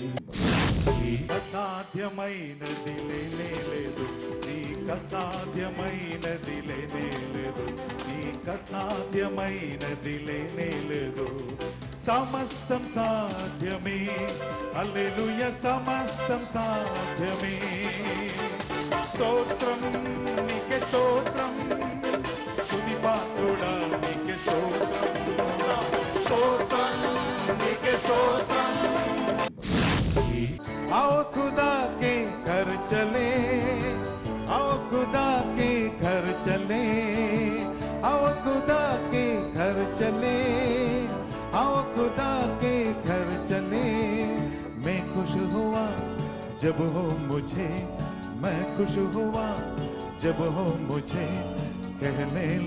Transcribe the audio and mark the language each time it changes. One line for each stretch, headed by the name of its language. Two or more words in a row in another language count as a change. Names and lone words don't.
Telugu: అసాధ్యమైనదిలే లేదు నీకసాధ్యమైనదిలే లేదు నీకసాధ్యమైనదిలే లేదు సమస్తం సాధ్యమే హల్లెలూయా సమస్తం సాధ్యమే స్తోత్రం నీకే స్తోత్రం స్తుతి పాత్రుడా నీకే స్తోత్రం స్తోత్రం నీకే స్తోత్రం
Hindi: आओ खुदा के घर चले आओ खुदा के घर चले आओ खुदा के घर चले आओ खुदा के घर चले मैं खुश हुआ जब हो मुझे मैं खुश हुआ जब हो मुझे कहने